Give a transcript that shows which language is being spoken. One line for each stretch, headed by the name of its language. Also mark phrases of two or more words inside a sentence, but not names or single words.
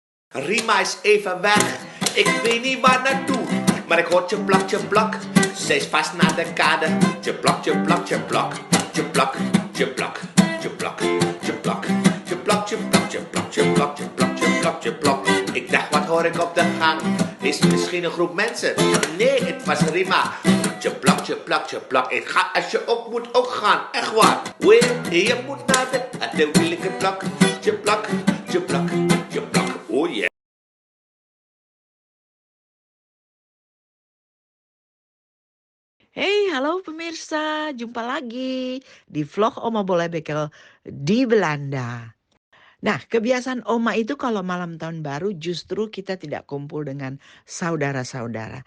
Dutch: Rima is even weg, ik weet niet waar naartoe. Maar ik hoor tjeplak, tjeplak, ze is vast naar de kade. Tjeplak, tjeplak, tjeplak, tjeplak, tjeplak, tjeplak, tjeplak, tjeplak, tjeplak, tjeplak, tjeplak, tjeplak, tjeplak, tjeplak. Ik dacht, wat hoor ik op de gang? Is het misschien een groep mensen? Nee, het was Rima. Tjeplak, tjeplak, tjeplak. Ik ga als je op moet ook gaan, echt waar. Wee, je moet naar de wielijke plak. Tjeplak, tjeplak, tjeplak.
English: Oh yeah.
Indonesian: Hey, halo pemirsa, jumpa lagi di vlog Oma Boleh Bekel di Belanda. Nah, kebiasaan Oma itu kalau malam tahun baru justru kita tidak kumpul dengan saudara-saudara.